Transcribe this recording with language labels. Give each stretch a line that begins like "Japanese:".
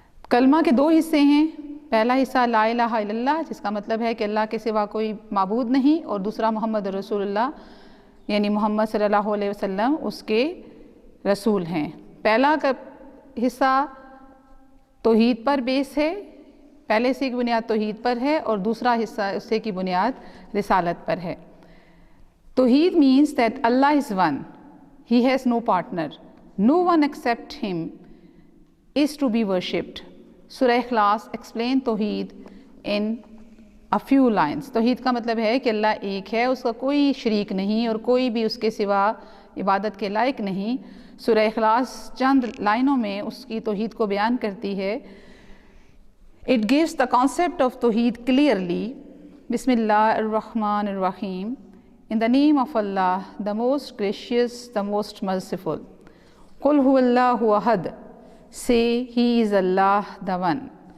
Urdu: کلمہ کے 2 حصے ہیں. پہلا حصہ
Arabic: لا الہ الا اللہ,
Urdu: جس کا مطلب ہے کہ اللہ کے سوا کوئی معبود نہیں, اور دوسرا
Arabic: محمد رسول اللہ,
Urdu: یعنی محمد صلی اللہ علیہ وسلم اس کے رسول ہیں. پہلا حصہ توحید پر بیس ہے, پہلے سے کی بنیاد توحید پر ہے, اور دوسرا حصہ اس سے کی بنیاد رسالت پر ہے.
English: توحید means that Allah is one, He has no partner, no one except Him is to be worshipped. سورہ اخلاص explain توحید in a few lines.
Urdu: توحید کا مطلب ہے کہ اللہ ایک ہے, اس کا کوئی شریک نہیں اور کوئی بھی اس کے سوا عبادت کے لائق نہیں. سورہ اخلاص چند لائنوں میں اس کی توحید کو بیان کرتی ہے.
English: It gives the concept of توحید clearly.
Arabic: بسم اللہ الرحمن الرحیم.
English: In the name of Allah, the most gracious, the most merciful.
Arabic: قُلْ هُوَ اللَّهُ أَحَدٌ.
English: Say, He is Allah the One.